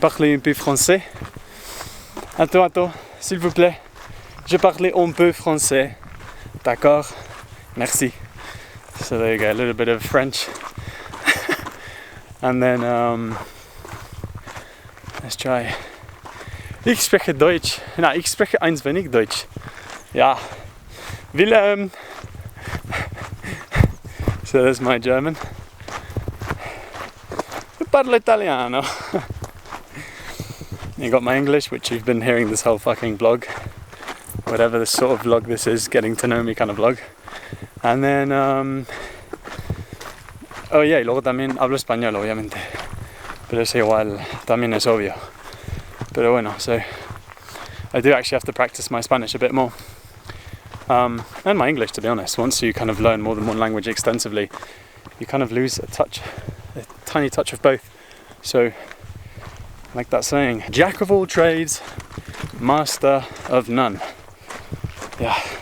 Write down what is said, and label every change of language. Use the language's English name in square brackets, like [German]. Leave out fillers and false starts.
[French] parlais un peu français. Attends, s'il vous plaît. Je parlais un peu français. D'accord? Merci. [English] So there you go, a little bit of French. And then, let's try. [German] Ich spreche Deutsch. Na, ich spreche ein wenig Deutsch. Ja. Willem. [English] So there's my German. [Italian] Parlo italiano. [English] You got my English, which you've been hearing this whole fucking vlog. Whatever the sort of vlog this is, getting to know me kind of vlog. And then, oh yeah, [Spanish] y luego también hablo español, obviamente. Pero es igual, también es obvio. Pero bueno, [English] so I do actually have to practice my Spanish a bit more. And my English, to be honest. Once you kind of learn more than one language extensively, you kind of lose a tiny touch of both. So, like that saying, Jack of all trades, master of none. Yeah.